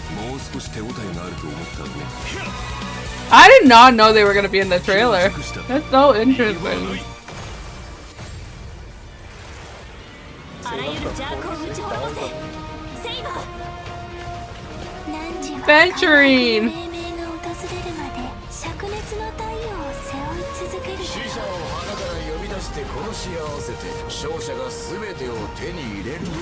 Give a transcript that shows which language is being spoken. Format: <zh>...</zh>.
<ja>もう少し手応えがあると思ったね。</ja> <en>I did not know they were gonna be in the trailer. That's so interesting.</en> <ja>あらゆる邪悪を打ち滅ぼせ。セイバー。</ja> <en>Venturing.</en> <ja>命名が訪れるまで灼熱の太陽を背負い続ける。死者を花から呼び出して殺し合わせて勝者が全てを手に入れる。</ja>